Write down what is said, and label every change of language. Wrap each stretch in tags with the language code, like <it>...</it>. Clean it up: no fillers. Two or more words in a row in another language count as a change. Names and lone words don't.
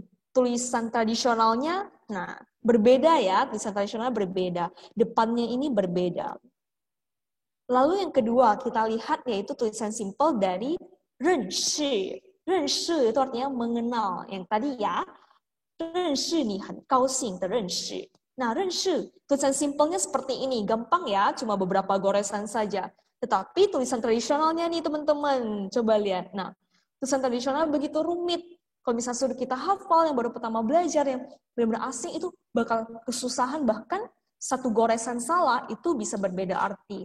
<id>Tulisan tradisionalnya, berbeda ya, tulisan tradisionalnya berbeda. Depannya ini berbeda. Lalu yang kedua, kita lihat yaitu tulisan simpel dari renshi. Renshi itu artinya mengenal. Yang tadi ya,</id> <zh>认识你很高兴的认识.</zh> <id>Nah, renshi, tulisan simpelnya seperti ini. Gampang ya, cuma beberapa goresan saja. Tetapi tulisan tradisionalnya nih teman-teman, coba lihat. Nah, tulisan tradisional begitu rumit. Kalau misalnya sudah kita hafal, yang baru pertama belajar, yang benar-benar asing, itu bakal kesusahan, bahkan satu goresan salah itu bisa berbeda arti.</id>